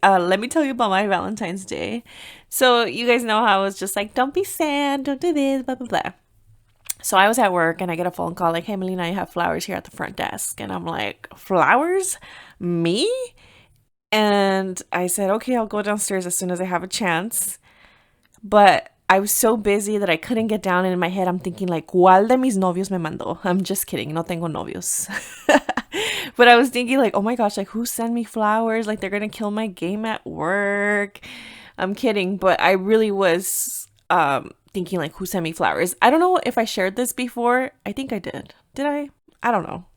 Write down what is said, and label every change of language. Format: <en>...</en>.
<en>Let me tell you about my Valentine's Day. So you guys know how I was just like, don't be sad, don't do this, blah, blah, blah. So I was at work and I get a phone call like, hey, Melina, I have flowers here at the front desk. And I'm like, flowers? Me? And I said, okay, I'll go downstairs as soon as I have a chance. But I was so busy that I couldn't get down. And in my head, I'm thinking like,</en> <es>¿cuál de mis novios me mandó?</es> <en>I'm just kidding.</en> <es>No tengo novios.</es> <en>But I was thinking like, oh my gosh, like who sent me flowers? Like they're going to kill my game at work. I'm kidding. But I really was thinking like, who sent me flowers? I don't know if I shared this before. I think I did. Did I? I don't know.</en>